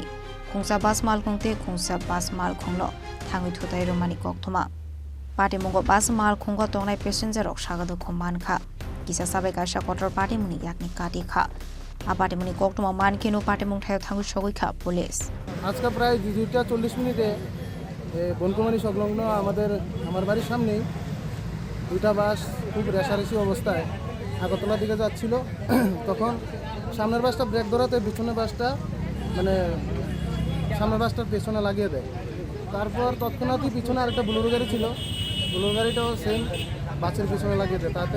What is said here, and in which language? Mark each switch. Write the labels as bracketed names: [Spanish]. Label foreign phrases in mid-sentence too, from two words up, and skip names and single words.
[Kok Borok] Khungsa bus Malkhung tei Khungsa bus Malkhungno, Thangwi Thutaiwi Koktwma. Patimungo bus Malkhungo Tongnai passenger rok Sago Dukhomankha. Kisa sabai Kaisha kotor Patimuni yakni Kati kha. Patimuni Koktwma mankino Patimung thangwi Shogikha police. [Bangla] আজকে প্রায় 2:40 মিনিটে বনকুমারী সংলগ্ন আমার বাড়ির সামনে দুইটা বাস খুব রেশারেশি অবস্থায় আগরতলার দিকে যাচ্ছিল তখন সামনের বাসটা ব্রেক ধরাতে পিছনের বাসটা সামনের বাসটার পেছনে লাগিয়ে দেয় তারপর তৎক্ষণাৎই পিছনে আরেকটা বুলেরো গাড়ি ছিল বুলেরো গাড়িটাও সেম বাসের পিছনে লাগিয়ে দেয় তাতে